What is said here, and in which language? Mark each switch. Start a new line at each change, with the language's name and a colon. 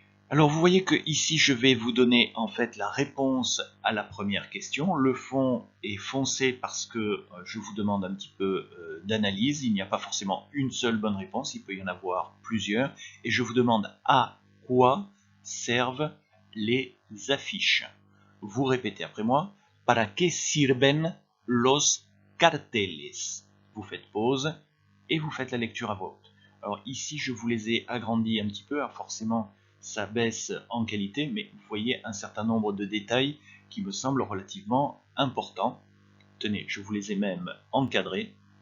French: Alors vous voyez que ici je vais vous donner en fait la réponse à la première question. Le fond est foncé parce que je vous demande un petit peu d'analyse. Il n'y a pas forcément une seule bonne réponse, il peut y en avoir plusieurs. Et je vous demande à quoi servent les affiches. Vous répétez après moi.
Spanish: Para qué sirven los carteles?
French: Vous faites pause et vous faites la lecture à voix haute. Alors ici je vous les ai agrandis un petit peu, forcément ça baisse en qualité, mais vous voyez un certain nombre de détails qui me semblent relativement importants. Tenez, je vous les ai même encadrés.